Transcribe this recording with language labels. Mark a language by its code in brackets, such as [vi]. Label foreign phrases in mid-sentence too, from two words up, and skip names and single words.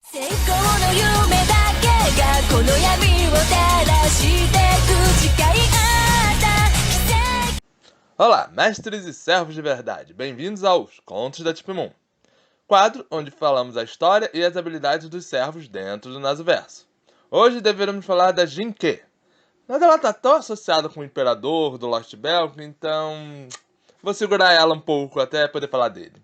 [ja] 成功の夢だけがこの闇を照らしてく誓い合った奇跡。 [pt] Olá, mestres e servos de verdade, bem-vindos aos Contos da Tipimon, quadro onde falamos a história e as habilidades dos servos dentro do Nasoverso. Hoje deveremos falar da Jinke, mas ela está tão associada com o Imperador do Lost Belk, então vou segurar ela um pouco até poder falar dele.